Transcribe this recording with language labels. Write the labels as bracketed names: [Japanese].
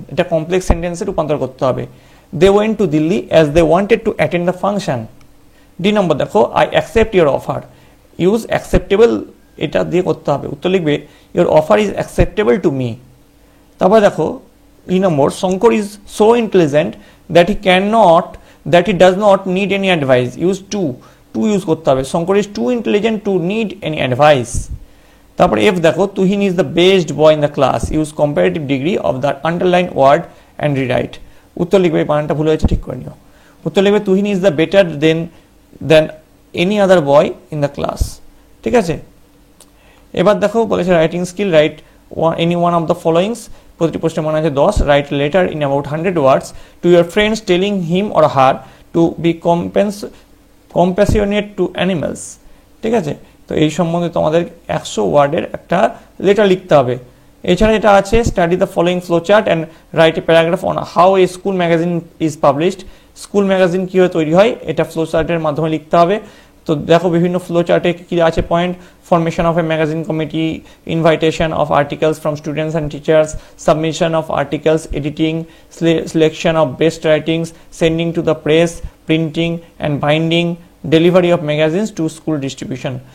[Bangla] এটা কমপ্লেক্স সেন্টেন্সে রূপান্তর করতে হবে। [English] They went to Delhi as they wanted to attend the function. [Bangla] D নম্বর দেখো, [English] I accept your offer, use acceptable, [Bangla] এটা দিয়ে করতে হবে। উত্তর লিখবে, [English] Your offer is acceptable to me. [Bangla] তারপর দেখো ই নম্বর, [English] Shankar is so intelligent that he does not need any advice, use to use [Bangla] করতে হবে, [English] Shankar is too intelligent to need any advice। [Bangla] তারপর F দেখো, [English] Tuhin is the best boy in the class, use comparative degree of the underlined word and rewrite। [Bangla] উত্তর লিখবে, এই বানানটা ভুল হয়েছে ঠিক করে নিও। উত্তর লিখবে [English] Tuhin is the better than any other boy in the class। [Bangla] ঠিক আছে, এবার দেখো বলেছে [English] writing skill, write any one of the followings, [Bangla] প্রতিটি প্রশ্নের মান আছে 10, [English] Write letter in about 100 words to your friends telling him or her to be compassionate to animals। [Bangla] ঠিক আছে, তো এই সম্বন্ধে তোমাদের 100 ওয়ার্ডের একটা লেটার লিখতে হবে। এছাড়া এটা আছে [English] Study the following flow chart and write a paragraph on how a school magazine is published. [Bangla] School magazine কীভাবে তৈরি হয় এটা ফ্লো চার্টের মাধ্যমে লিখতে হবে। তো দেখো বিভিন্ন ফ্লো চার্টে কী আছে point, [English] Formation of a magazine committee, invitation of articles from students and teachers, submission of articles, editing, selection of best writings, sending to the press, printing and binding, delivery of magazines to school distribution.